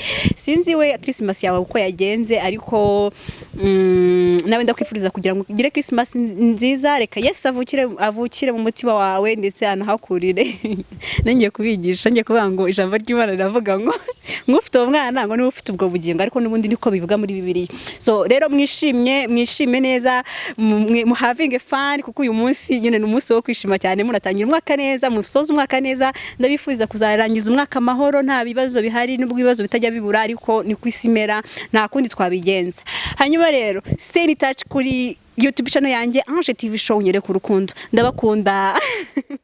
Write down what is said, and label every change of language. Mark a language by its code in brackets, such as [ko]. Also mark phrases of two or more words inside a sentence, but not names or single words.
[rw] Sinzi we Christmas yawe uko yagenze ariko nawe ndakwifuriza kugira ngo ugire Christmas nziza. Reka Yesu avukire mu mutima wawe ndetse anahakurire. Nangiye kubigisha ngiye kuvuga ngo ijambo ry'Imana riravuga ngo nk'ufite umwana ngo niwe ufite ubwo bugingo, ariko nubundi niko bivuga muri Bibiliya. So rero mwishime neza, mu [en] having fun [rw] kuko uyu munsi nyine n'umunsi wo kwishima cyane. Munatangira umwaka neza, musoza umwaka neza. Ndabifuriza kuzarangiza umwaka mahoro nta bibazo bihari, n'ubwo bibazo bitajya bibura, ariko ni kwisimera nta kundi twabigenza. Hanyuma rero [en] stay in touch [rw] kuri YouTube channel yanjye Ange TV show nyereka urukundo. Ndabakunda.